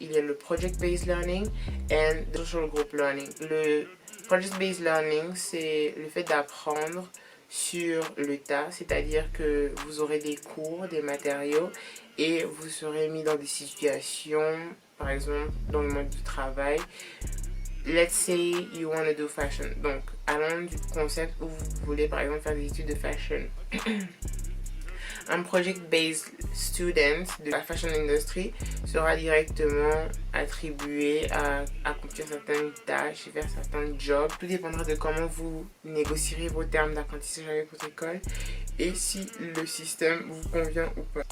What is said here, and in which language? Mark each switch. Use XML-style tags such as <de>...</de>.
<fr>Il y a le Project-Based Learning et le Social Group Learning. Le Project-Based Learning, c'est le fait d'apprendre sur le tas, c'est-à-dire que vous aurez des cours, des matériaux et vous serez mis dans des situations, par exemple dans le monde du travail.</fr> <en>Let's say you want to do fashion.</en> <fr>Donc, allons du concept où vous voulez par exemple faire des études de fashion. Un project-based student de la fashion industry sera directement attribué à accomplir certaines tâches et faire certains jobs. Tout dépendra de comment vous négocierez vos termes d'apprentissage avec votre école et si le système vous convient ou pas.</fr>